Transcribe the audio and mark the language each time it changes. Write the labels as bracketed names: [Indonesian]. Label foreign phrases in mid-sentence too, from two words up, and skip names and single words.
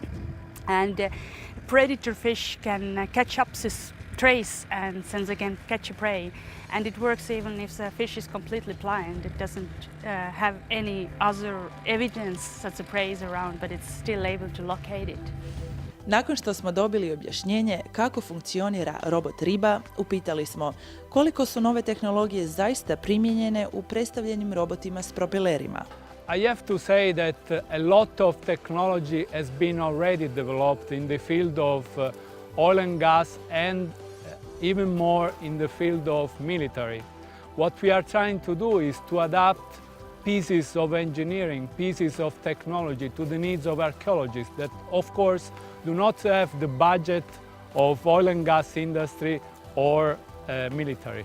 [English] And predator fish can catch up this trace and then again catch a prey. And it works even if the fish is completely blind. It doesn't have any other evidence that the prey is around, but it's still able to locate it. [Croatian] Nakon što smo dobili objašnjenje kako funkcionira robot riba, upitali smo koliko su nove tehnologije zaista primijenjene u predstavljenim robotima s propelerima. [English] I have to say that a lot of technology has been already developed in the field of oil and gas, and even more in the field of military. What we are trying to do is to adapt pieces of engineering, pieces of technology to the needs of archaeologists that, of course, do not have the budget of oil and gas industry or military.